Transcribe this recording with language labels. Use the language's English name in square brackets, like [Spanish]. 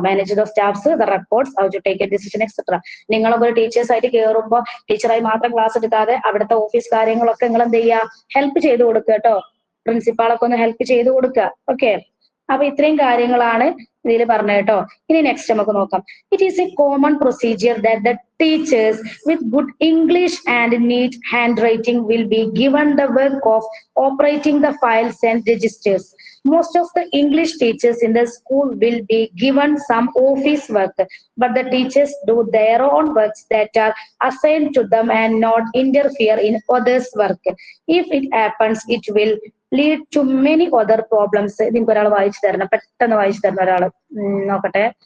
[English] Manage the staffs, the records, how to take a decision etcetera. [Malayalam] നിങ്ങളൊക്കെ ഒരു teachers ആയിട്ട് കയറുമ്പോൾ ടീച്ചറായി മാത്രം ക്ലാസ് എടുക്കാതെ അവിടുത്തെ ഓഫീസ് കാര്യങ്ങളൊക്കെ നിങ്ങൾ എന്ത് ചെയ്യുക? ഹെൽപ്പ് ചെയ്ത് കൊടുക്കുക കേട്ടോ. പ്രിൻസിപ്പാളൊക്കെ ഒന്ന് ഹെൽപ്പ് ചെയ്ത് കൊടുക്കുക. ഓക്കെ, അപ്പൊ ഇത്രയും കാര്യങ്ങളാണ് ഇതിൽ പറഞ്ഞത് കേട്ടോ. ഇനി നെക്സ്റ്റ് നമുക്ക് നോക്കാം. [English] It is a common procedure that the teachers with good English and neat handwriting will be given the work of operating the files and registers. Most of the English teachers in the school will be given some office work, but the teachers do their own works that are assigned to them and not interfere in others' work. If it happens, it will lead to many other problems. [Malayalam] നിങ്ങൾക്ക് ഒരാൾ വായിച്ചു തരണം, പെട്ടെന്ന് വായിച്ചു തരണം ഒരാള്. നോക്കട്ടെ.